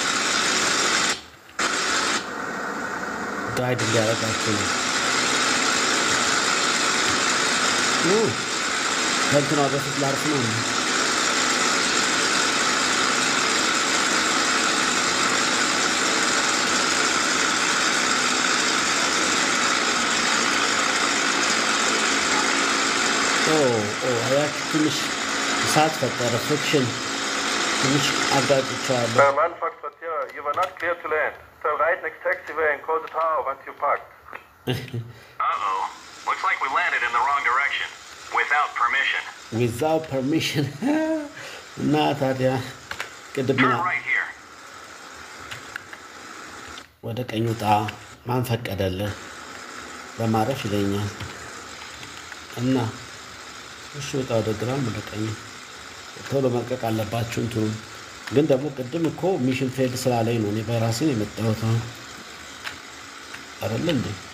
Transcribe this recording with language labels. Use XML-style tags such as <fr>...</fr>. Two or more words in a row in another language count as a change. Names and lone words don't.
<am>ጋይድ እንዲያደርጋችሁ ነው። ከእንትኗ በፊት ላርፍ ነው። አያችሁ ትንሽ እሳት ፈጠረ። ፍሪክሽን ትንሽ አጋጭቸዋለሁ።</am> <en>Man Foxtrot Sierra, you were not clear to land. Turn right next taxiway and close the tower once you parked. Uh-oh. Looks like we landed in the wrong direction. Without permission. Without permission.</en> <am>እና ታዲያ ቅድም</am> <en>Turn right here.</en> <am>ወደ ቀኝ ውጣ ማን ፈቀደልህ በማረፍ ይለኛል። እና እሺ ወጣ ወደ ግራም ወደ ቀኝ ቶሎ መልቀቅ አለባችሁ። እንትኑ ግን ደግሞ ቅድም እኮ</am> <en>mission failed</en> <am>ስላለኝ ነው እኔ በራሴ ነው የመጣሁት አይደል እንዴ?</am>